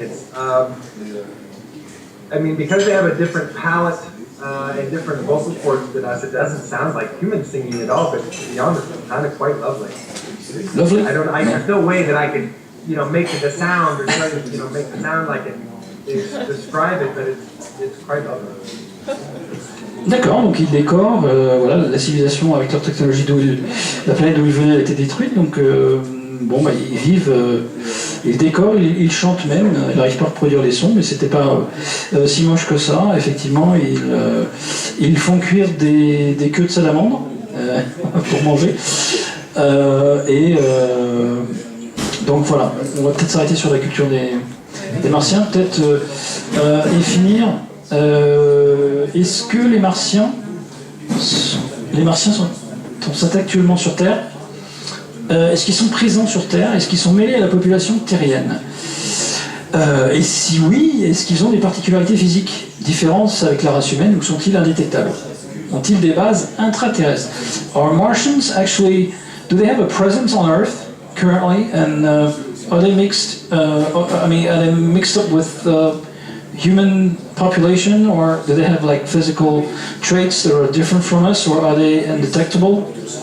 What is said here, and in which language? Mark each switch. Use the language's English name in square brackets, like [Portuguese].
[English] It's, because they have a different palette and different vocal cords than us, it doesn't sound like human singing at all, but to be honest, it's kind of quite lovely. Lovely? There's no way that I could, make the sound or try to, make the sound like it, describe it, but it's quite lovely. [French] D'accord, donc ils décorent la civilisation avec leur technologie, la planète d'où ils venaient a été détruite, donc bon, bah, ils vivent, ils décorent, ils chantent même, ils n'arrivent pas à reproduire les sons, mais c'était pas si moche que ça. Effectivement, ils font cuire des queues de salamandre pour manger. Donc voilà, on va peut-être s'arrêter sur la culture des Martiens, peut-être et finir. Est-ce que les Martiens sont actuellement sur Terre? Est-ce qu'ils sont présents sur Terre? Est-ce qu'ils sont mêlés à la population terrienne? Et si oui, est-ce qu'ils ont des particularités physiques différentes avec la race humaine ou sont-ils indétectables? Ont-ils des bases intraterrestres? [English] Are Martians actually, do they have a presence on Earth currently, and are they mixed? Are they mixed up with human population, or do they have like physical traits that are different from us, or are they undetectable?